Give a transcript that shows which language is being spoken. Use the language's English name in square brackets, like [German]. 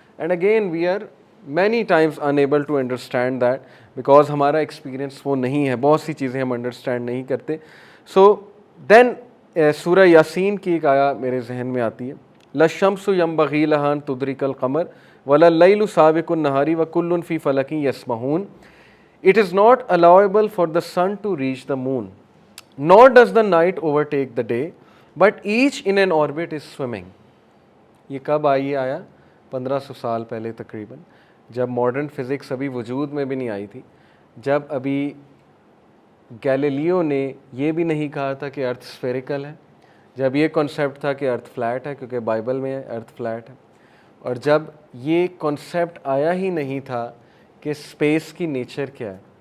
[English] and again we are many times unable to understand that because [Urdu] ہمارا experience وہ نہیں ہے. بہت سی چیزیں ہم انڈرسٹینڈ نہیں کرتے. سو دین سورہ یاسین کی ایک آیا میرے ذہن میں آتی ہے، [Arabic] لَلشَّمْسُ يَنبَغِي لَهَا أَن تُدْرِكَ الْقَمَرَ وَلَا اللَّيْلُ سَابِقُ النَّهَارِ وَكُلٌّ فِي فَلَكٍ يَسْبَحُونَ. [English] It is not allowable for the sun to reach the moon, nor does the night overtake the day, but each in an orbit is swimming. [Urdu] یہ کب آیا 1500 سال پہلے تقریباً، جب ماڈرن فزکس ابھی وجود میں بھی نہیں آئی تھی، جب ابھی گیلیلیو نے یہ بھی نہیں کہا تھا کہ ارتھ اسفیریکل ہے، جب یہ کانسیپٹ تھا کہ ارتھ فلیٹ ہے کیونکہ بائبل میں ہے ارتھ فلیٹ ہے، اور جب یہ کانسیپٹ آیا ہی نہیں تھا کہ اسپیس کی نیچر کیا ہے.